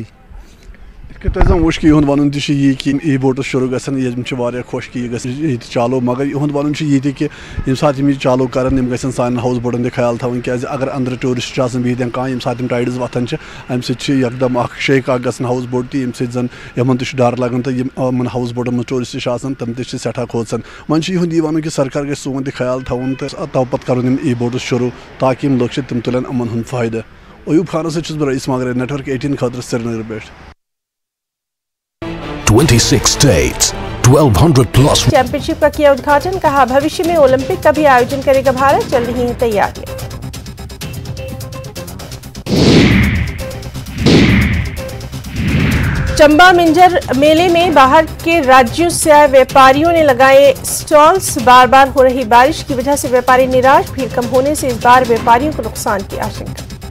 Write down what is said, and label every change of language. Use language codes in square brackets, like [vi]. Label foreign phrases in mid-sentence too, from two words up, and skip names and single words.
[ks] تۄہہِ زن وٕچھ کہِ یِہُنٛد ونُن تہِ چھُ یی کہِ ای بوٹس شروٗع گژھن یِم چھِ واریاہ خۄش کہِ یہِ گژھِ ییٚتہِ چالو مگر یِہُنٛد ونُن چھُ یہِ تہِ کہِ ییٚمہِ ساتہٕ یِم یہِ چالو کرن یِم گژھن سانٮ۪ن ہاوُس بوٹن تہِ خیال تھاوٕنۍ کیٛازِ اگر أنٛدرٕ ٹوٗرِسٹ چھِ آسان بِہِتھ یا کانٛہہ ییٚمہِ ساتہٕ یِم ٹایڈٕز وۄتھان چھِ امہِ سۭتۍ چھِ یکدم اکھ شیک اکھ گژھان ہاوُس بوٹ تہِ ییٚمہِ سۭتۍ زن یِمن تہِ چھُ ڈر لگان تہٕ یِمن ہاوُس بوٹن منٛز ٹوٗرِسٹ چھِ آسان تِم تہِ چھِ سٮ۪ٹھاہ کھوژان. وۄنۍ چھُ یِہُنٛد یی ونُن کہِ سرکار گژھِ سون تہِ خیال تھاوُن تہٕ تو پتہٕ کرُن یِم ای بوٹٕس شروٗع تاکہِ یِم لُکھ چھِ تِم تُلن یِمن ہُنٛد فٲیدٕ. ایوٗب خانس سۭتۍ چھُس بہٕ رئیٖس ماگرے نیٹورک 18 خٲطرٕ سرینگر پٮ۪ٹھ. [en] 26 states, 1200+ [hi] चैंपियनशिप का क्या उद्घाटन कहा भविष्य में ओलंपिक का भी आयोजन करेगा भारत चल रही हैं तैयारियां. चंबा मिंजर मेले में बाहर के राज्यों से आए व्यापारियों ने लगाए स्टॉल्स बार बार हो रही बारिश की वजह से व्यापारी निराश भीड़ कम होने से इस बार व्यापारियों को नुकसान की आशंका.